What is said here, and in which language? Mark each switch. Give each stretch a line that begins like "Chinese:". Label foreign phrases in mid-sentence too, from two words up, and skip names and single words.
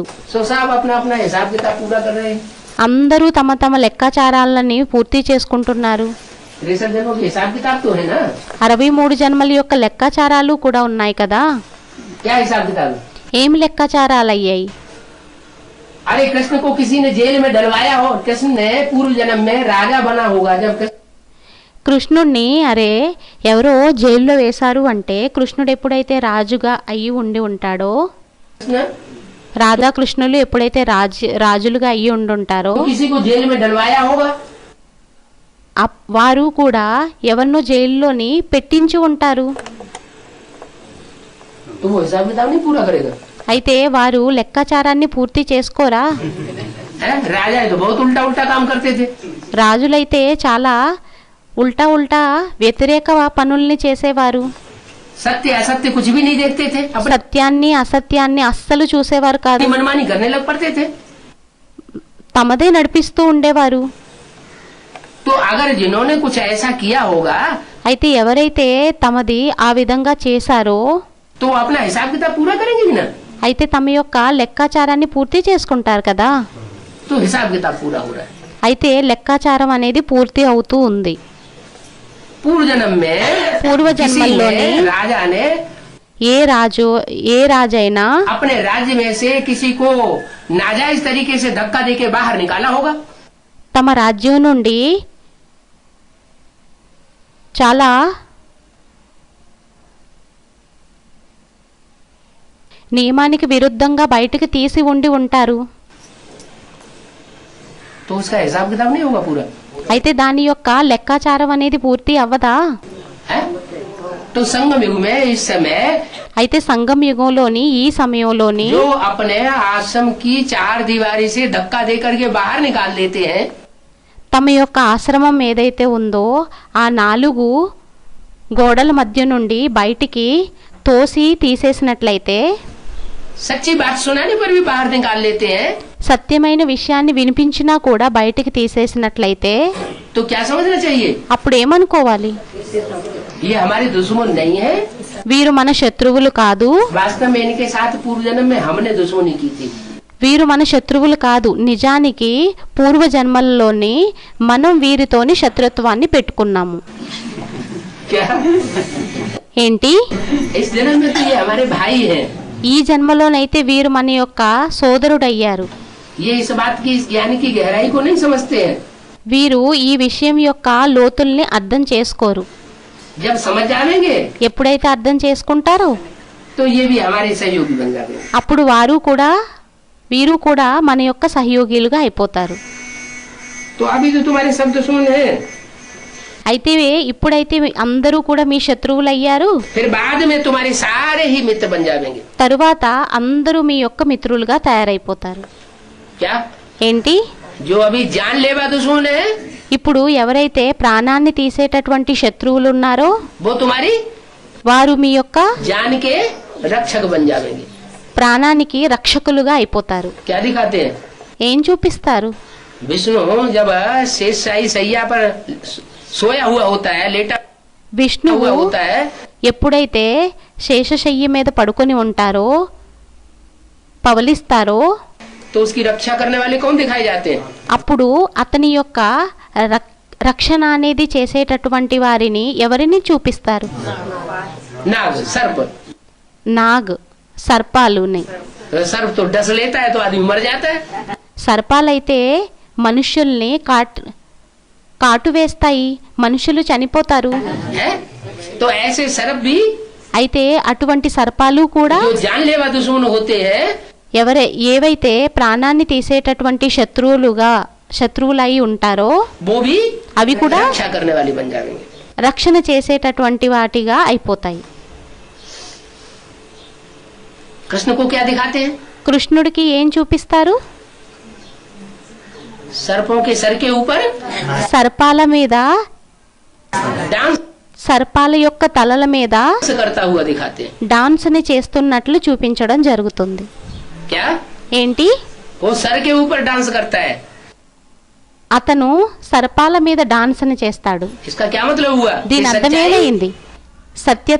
Hindi: सो सब अपना अपना हिसाब किताब पूरा कर रहे हैं।
Telugu: అందరూ తమ తమ లెక్కాచారాలని పూర్తి చేసుకుంటున్నారు.
Hindi: 63 जन्मों के हिसाब किताब तो है ना।
Telugu: 63 జన్మల యొక్క లెక్కాచారాలు కూడా ఉన్నాయి కదా.
Hindi: क्या हिसाब किताब है?
Telugu: ఏమి లెక్కాచారాలు అయ్యాయి?
Hindi: अरे कृष्ण को किसी ने जेल में डलवाया हो, कृष्ण ने पूर्व जन्म में राजा बना होगा। जब
Telugu: కృష్ణుణ్ణి అరే ఎవరో జైల్లో వేశారు అంటే కృష్ణుడు ఎప్పుడైతే రాజుగా అయ్యి ఉండి ఉంటాడో
Hindi: कृष्ण
Telugu: రాధాకృష్ణులు ఎప్పుడైతే రాజులుగా అయ్యి ఉండుంటారో
Hindi: तो किसी को जेल में डलवाया होगा।
Telugu: వారు కూడా ఎవరినో జైల్లోని పెట్టించి ఉంటారు.
Hindi: तो वो हिसाब किताब नहीं पूरा करेगा।
Telugu: అయితే వారు లెక్కాచారాన్ని పూర్తి చేసుకోరా?
Hindi: राजा है तो बहुत उल्टा उल्टा काम करते थे।
Telugu: రాజులైతే చాలా ఉల్టా వ్యతిరేక పనుల్ని చేసేవారు.
Hindi: सत्य असत्य कुछ भी नहीं देखते थे। अपनी
Telugu: సత్యాన్ని అసత్యాన్ని అస్సలు చూసేవారు కాదు.
Hindi: मनमानी करने लग पड़ते थे।
Telugu: తమదే నడిపిస్తూ ఉండేవారు.
Hindi: तो अगर जिन्होंने कुछ ऐसा किया होगा
Telugu: అయితే ఎవరైతే తమది ఆ విధంగా చేశారో
Hindi: तो वो अपना हिसाब किताब पूरा करेंगे ही ना।
Telugu: అయితే తమ యొక్క లెక్కాచారాన్ని పూర్తి చేసుకుంటారు కదా।
Hindi: तो हिसाब किताब पूरा हो रहा है।
Telugu: అయితే లెక్కాచారం అనేది పూర్తి అవుతూ ఉంది।
Hindi: पूर्व जन्म में पूर्व जन्म किसी लोने राजा ने
Telugu: ఏ రాజైనా
Hindi: अपने राज्य में से किसी को नाजायज तरीके से धक्का देके बाहर निकाला होगा।
Telugu: తమ రాజ్యం నుండి చాలా నియమానికి విరుద్ధంగా బయటకు తీసి ఉండి ఉంటారు।
Hindi: तो उसका हिसाब किताब नहीं होगा पूरा
Telugu: అయితే దాని యొక్క లెక్కాచారం అనేది పూర్తి అవ్వదా?
Hindi: है? तो संगम युग में इस समय
Telugu: అయితే సంగం యుగంలోని ఈ సమయంలోని
Hindi: जो अपने आश्रम की चार दीवारी से धक्का दे करके बाहर निकाल देते हैं,
Telugu: తమ యొక్క ఆశ్రమం ఏదైతే ఉందో ఆ 4 గోడల మధ్య నుండి బయటికి తోసి తీసేసినట్లయితే
Hindi: सच्ची बात सुनाने पर भी बाहर निकाल लेते हैं,
Telugu: సత్యమైన విషయాన్ని వినిపించినా కూడా బయటికి తీసేసినట్లయితే
Hindi: तो क्या समझना चाहिए?
Telugu: అప్పుడు ఏమనుకోవాలి?
Hindi: ये हमारे दुश्मन नहीं है,
Telugu: వీరు మన శత్రువులు కాదు,
Hindi: वास्तव में इनके साथ पूर्व जन्म में हमने दुश्मनी की थी।
Telugu: వీరు మన శత్రువులు కాదు, నిజానికి పూర్వ జన్మల్లోని మనం వీరితోని శత్రుత్వాన్ని పెట్టుకున్నాము।
Hindi: क्या
Telugu: ఏంటి?
Hindi: इस जन्म में तो ये हमारे भाई हैं।
Telugu: ఈ జన్మలోనైతే వీరు మన యొక్క సోదరుడయ్యారు।
Hindi: ये इस बात की, इस ज्ञान की गहराई को नहीं समझते हैं।
Telugu: వీరు ఈ విషయం యొక్క లోతుల్ని అర్థం చేసుకోరు।
Hindi: जब समझ जाएंगे
Telugu: ఎప్పుడైతే అర్థం చేసుకుంటారో
Hindi: तो ये भी हमारे सहयोगी बन जाते हैं।
Telugu: అప్పుడు వీరు కూడా మన యొక్క సహయోగిలుగా అయిపోతారు।
Hindi: तो अभी तो तुम्हारे सब दुश्मन हैं,
Telugu: అయితే ఇప్పుడైతే అందరూ కూడా మీ శత్రువులు అయ్యారు,
Hindi: फिर बाद में तुम्हारे सारे ही मित्र बन जाएंगे।
Telugu: తరువాత అందరూ మీ యొక్క మిత్రులుగా తయారైపోతారు।
Hindi: क्या?
Telugu: ఏంటి?
Hindi: जो अभी जान लेवा दुश्मन है
Telugu: ఇప్పుడు ఎవరైతే ప్రాణాన్ని తీసేటటువంటి శత్రువులు ఉన్నారో
Hindi: वो तुम्हारी
Telugu: వారు మీ యొక్క
Hindi: जान के रक्षक बन जाएंगे।
Telugu: ప్రాణానికి రక్షకులుగా అయిపోతారు।
Hindi: क्या दिखाते हैं?
Telugu: ఏం చూపిస్తారు?
Hindi: विष्णु जब शेषशाही सैया पर सोया हुआ होता है, लेटा
Telugu: విష్ణువు
Hindi: हुआ होता है,
Telugu: ఎప్పుడైతే శేషశయ్య మీద పడుకొని ఉంటారో పవలిస్తారో
Hindi: तो उसकी रक्षा करने वाले कौन दिखाए जाते हैं?
Telugu: అప్పుడు అతని యొక్క రక్షణ అనేది చేసేటటువంటి వారిని ఎవరిని చూపిస్తారు?
Hindi: नाग, सर्प।
Telugu: నాగ్, సర్పాలుని।
Hindi: सर्प तो डस लेता है तो आदमी मर जाता है।
Telugu: సర్పాలైతే మనుషుల్ని కాటు వేస్తాయి, మనుషులు చనిపోతారు।
Hindi: है? तो ऐसे सर्प भी
Telugu: అయితే అటువంటి సర్పాలు కూడా
Hindi: जो जानलेवा दुश्मन होते हैं,
Telugu: ఏవైతే ప్రాణాన్ని తీసేటటువంటి శత్రువులై ఉంటారో
Hindi: वो भी
Telugu: అవి కూడా
Hindi: रक्षा करने वाले बन जाएंगे।
Telugu: రక్షణ చేసేటటువంటి వాటిగా అయిపోతాయి।
Hindi: कृष्ण को क्या दिखाते हैं?
Telugu: కృష్ణుడికి ఏం చూపిస్తారు?
Hindi: सर्पों के सर के ऊपर
Telugu: సర్పాల మీద,
Hindi: डांस
Telugu: సర్పాల యొక్క తలల మీద
Hindi: करता हुआ दिखाते हैं।
Telugu: డాన్స్ని చేస్తున్నట్లు చూపించడం జరుగుతుంది।
Hindi: क्या?
Telugu: ఏంటి?
Hindi: वो सर के ऊपर डांस करता है।
Telugu: అతను సర్పాల మీద డాన్స్ని చేస్తాడు।
Hindi: इसका क्या मतलब हुआ?
Telugu: దీని
Hindi: कि
Telugu: అర్థం
Hindi: सच्चाई
Telugu: ఏమైంది? సత్యత